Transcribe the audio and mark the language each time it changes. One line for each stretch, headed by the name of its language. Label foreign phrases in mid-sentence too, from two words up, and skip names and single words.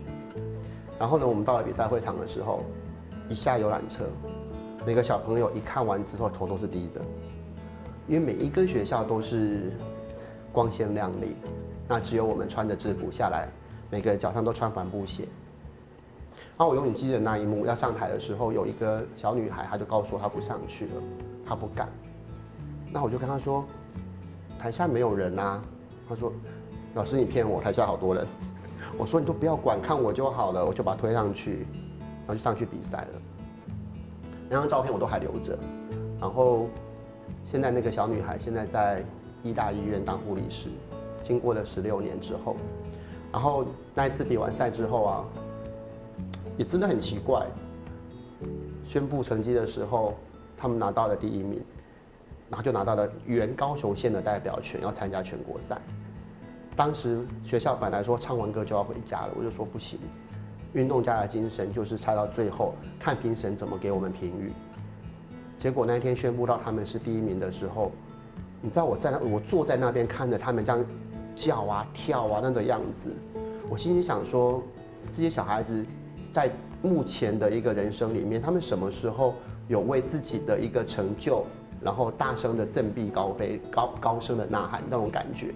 Chinese: 然後呢，我們到了比賽會場的時候，一下遊覽車，每個小朋友一看完之後頭都是低的，因為每一個學校都是光鮮亮麗，那只有我們穿着制服下來，每個人腳上都穿帆布鞋。然後我永遠記得那一幕，要上台的時候，有一個小女孩，她就告訴我她不上去了，她不敢。那我就跟她說，台下沒有人啊。她說，老師你騙我，台下好多人。我說你都不要管，看我就好了。我就把她推上去，然後就上去比賽了。那張照片我都還留着。然後現在那個小女孩現在在醫大醫院當護理師，經過了16年之後，然後那一次比完賽之後啊，也真的很奇怪。宣布成績的時候，他們拿到了第1名，然後就拿到了原高雄縣的代表權，要參加全國賽。當時學校本來說唱完歌就要回家了，我就說不行，運動家的精神就是猜到最後，看評審怎麼給我們評語。結果那天宣布到他們是第1名的時候，你知道我坐在那邊看着他們這樣叫啊跳啊那個樣子，我心裡想說，這些小孩子在目前的一個人生裡面，他們什麼時候有為自己的一個成就然后大声的振臂高飞、高声的呐喊那种感觉。